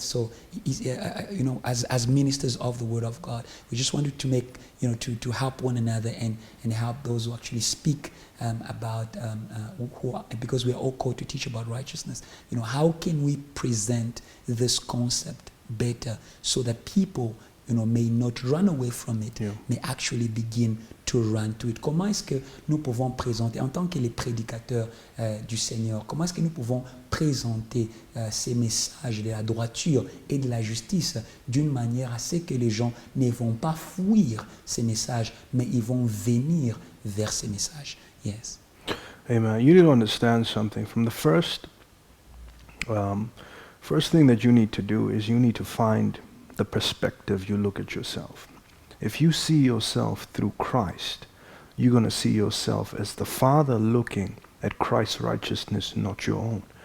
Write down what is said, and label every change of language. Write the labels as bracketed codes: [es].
[en] So, as ministers of the Word of God, we just wanted to make, to help one another and help those who actually speak about, because we are all called to teach about righteousness. How can we present this concept better so that people, may not run away from it, may actually begin to run to it. [fr] Comment est-ce que nous pouvons présenter, en tant que les prédicateurs du Seigneur, comment est-ce que nous pouvons présenter ces messages de la droiture et de la justice d'une manière à ce que les gens ne vont pas fuir ces messages, mais ils vont venir vers ces messages. [en] Yes. Amen. You need to understand something. From the first thing that you need to do is you need to find the perspective you look at yourself. If you see yourself through Christ, you're going to see yourself as the Father looking at Christ's righteousness, not your own.